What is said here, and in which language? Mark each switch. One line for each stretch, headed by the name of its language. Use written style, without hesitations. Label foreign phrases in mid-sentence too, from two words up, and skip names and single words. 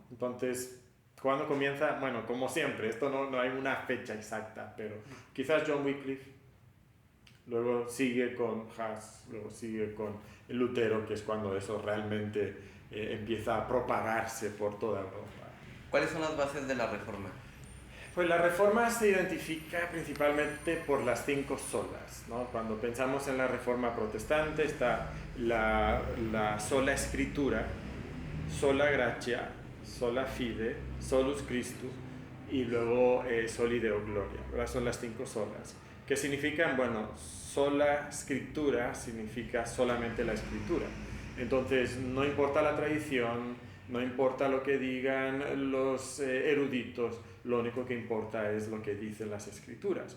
Spanish: Entonces, ¿cuándo comienza? Bueno, como siempre, esto no hay una fecha exacta, pero quizás John Wycliffe, luego sigue con Huss, luego sigue con Lutero, que es cuando eso realmente empieza a propagarse por toda Europa. ¿Cuáles son las bases de la Reforma? Pues la Reforma se identifica principalmente por las 5 solas, ¿no? Cuando pensamos en la Reforma Protestante está la sola Escritura,
Latin: sola gratia, sola fide, solus Christus
Spanish: y luego
Latin: soli Deo gloria,
Spanish: ¿verdad? Son las 5 solas. ¿Qué significan? Bueno, sola Escritura significa solamente la Escritura. Entonces, no importa la tradición, no importa lo que digan los eruditos, lo único que importa es lo que dicen las Escrituras.